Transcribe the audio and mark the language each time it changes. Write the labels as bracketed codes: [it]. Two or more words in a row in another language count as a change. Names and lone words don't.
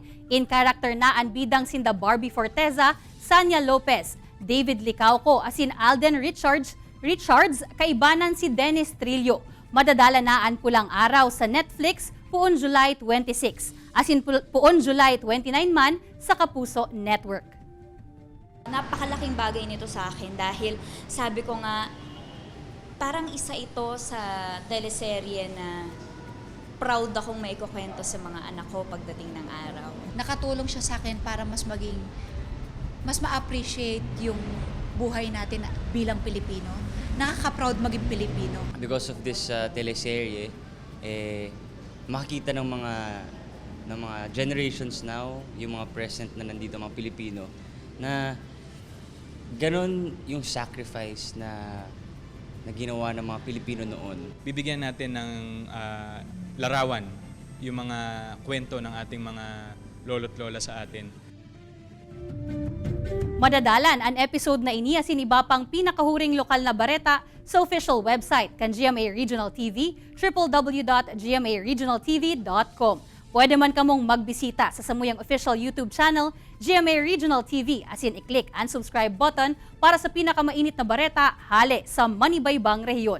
[en] In character [bik] na ang bidang sinda Barbie Forteza, Sanya Lopez, David Licauco, asin Alden Richards, kaibanan si Dennis Trillo. Madadala na ang Pulang Araw sa Netflix puon July 26. Asin puon July 29 man sa Kapuso Network. [tl] Napakalaking bagay nito sa akin dahil sabi ko nga, parang isa ito sa teleserye na proud akong maikukwento sa mga anak ko pagdating ng araw. Nakatulong siya sa akin para mas ma-appreciate yung buhay natin bilang Pilipino. Nakaka-proud maging Pilipino. [en] Because of this teleserye, [tl] makikita ng mga [en] generations now, [tl] yung mga present na nandito, mga Pilipino, na ganon yung sacrifice na ginawa ng mga Pilipino noon. Bibigyan natin ng larawan yung mga kwento ng ating mga lolo't lola sa atin. [bik] Madadalan ang episode na ini asin iba pang pinakahuring lokal na bareta sa official website kan GMA Regional TV, www.gmaregionaltv.com. Pwede man kamong magbisita sa samuyang [en] official YouTube channel, [bik] GMA Regional TV, asin i-click ang [en] subscribe button [bik] para sa pinakamainit na bareta hale sa Manibaybang rehiyon.